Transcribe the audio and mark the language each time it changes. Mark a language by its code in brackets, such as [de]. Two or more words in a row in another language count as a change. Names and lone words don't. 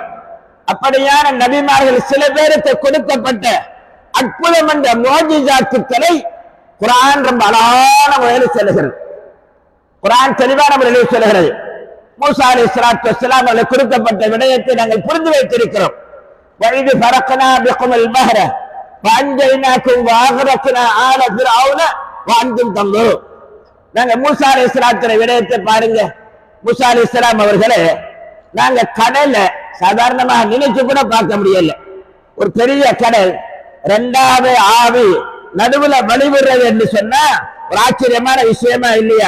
[ta] அப்படியான நபிமார்கள் சில பேருக்கு கொடுக்கப்பட்ட அற்புதம் என்ற மோஜிசாத்துக்களை குர்ஆன் ரொம்ப அழகான முறையில் சொல்லுகிறது. குர்ஆன் தெளிவான முறையில் சொல்லுகிறது. மூசா [ar] عليه الصلاة والسلام [ta] அவர்களுக்கு கொடுக்கப்பட்ட விடயத்தை நாங்கள் புரிந்து வைத்திருக்கிறோம். [ar] وَإِذْ فَرَقْنَا بِكُمُ الْبَحْرَ فَأَنْجَيْنَاكُمْ وَأَغْرَقْنَا آلَ فِرْعَوْنَ وَأَنْتُمْ تَنْظُرُونَ. [ta] நாங்க மூசா அலைஹிஸ்ஸலாத்துடைய விடயத்தை பாருங்க. மூசா அலைஹிஸ்ஸலாம் அவர்களே, நாங்க கடல சாதாரணமாக நினைச்சு கூட பார்க்க முடியல. ஒரு பெரிய கடல், 2வது ஆவி நடுவுல வழிவிடுறது என்று சொன்னா ஒரு ஆச்சரியமான விஷயமா இல்லையா?